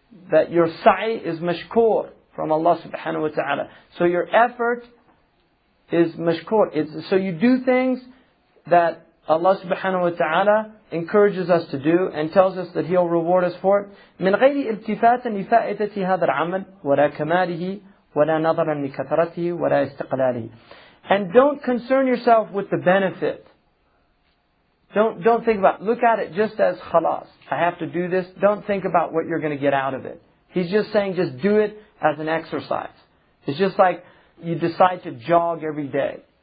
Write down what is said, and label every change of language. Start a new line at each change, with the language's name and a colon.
English: That your sa'i is mashkur from Allah subhanahu wa ta'ala. So your effort is mashkur. So you do things that Allah subhanahu wa ta'ala encourages us to do and tells us that He'll reward us for it.
Arabic: من غير التفات لفائدة هذا العمل ولا كماله ولا نظرا لكثرته ولا استقلاله.
English: And don't concern yourself with the benefit. Don't think about it. Look at it just as khalas. I have to do this. Don't think about what you're going to get out of it. He's just saying just do it as an exercise. It's just like you decide to jog every day.